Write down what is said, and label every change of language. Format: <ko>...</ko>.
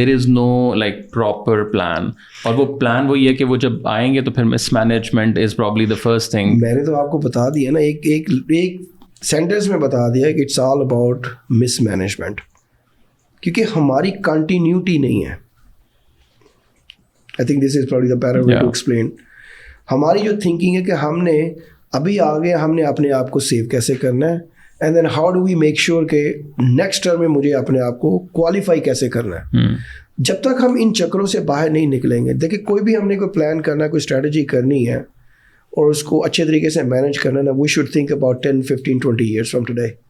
<en>there is no like proper plan,</en> <ur>اور وہ plan وہی ہے کہ وہ جب آئیں گے تو پھر</ur> <en>Mismanagement is probably the first thing.</en> <ur>میں نے تو آپ کو بتا دیا نا, ایک سینٹینس میں بتا دیا کہ</ur> <en>it's all about mismanagement,</en> <ur>کیونکہ ہماری کنٹینیوٹی نہیں ہے.</ur> <en>I think this is probably the better way to explain.</en> <ur>ہماری جو تھنکنگ ہے کہ ہم نے ابھی آگے ہم نے اپنے آپ کو سیو کیسے کرنا ہے,</ur> <en>and then how do we make sure</en> <ur>کہ نیکسٹ ٹرم میں مجھے اپنے آپ کو کوالیفائی کیسے کرنا ہے. جب تک ہم ان چکروں سے باہر نہیں نکلیں گے, دیکھیں کوئی بھی ہم نے کوئی پلان کرنا ہے, کوئی اسٹریٹجی کرنی ہے اور اس کو اچھے طریقے سے مینیج کرنا ہے نا,</ur> <en>We should think about 10, 15, 20 years from today.</en>